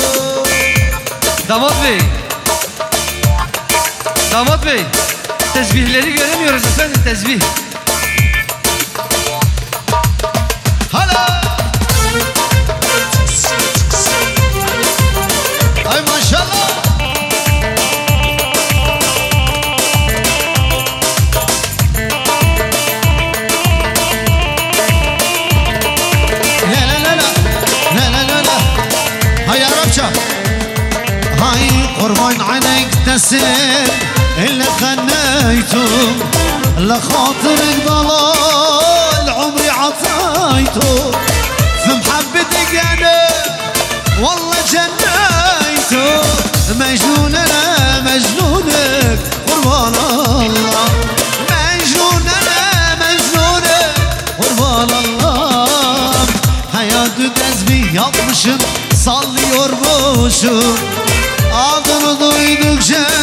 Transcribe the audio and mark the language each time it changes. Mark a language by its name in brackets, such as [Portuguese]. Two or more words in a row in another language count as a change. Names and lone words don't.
[Turkish] Damat Bey. Damat Bey. Tesbihleri göremiyoruz efendim, tesbih. Hala. Ay maşallah. La la la la. [Arabic] La la la la. [Turkish] Hay Arapça. Hay [Arabic] قربان عينك تسلم اللي خنيته لخاطرك ضلال عمري عطيته في محبتك انا والله جنيته مجنون انا مجنونك قربان الله مجنون انا مجنونك قربان الله [Turkish] hayatı tesbih yapmışım sallıyormuşum adını duydukça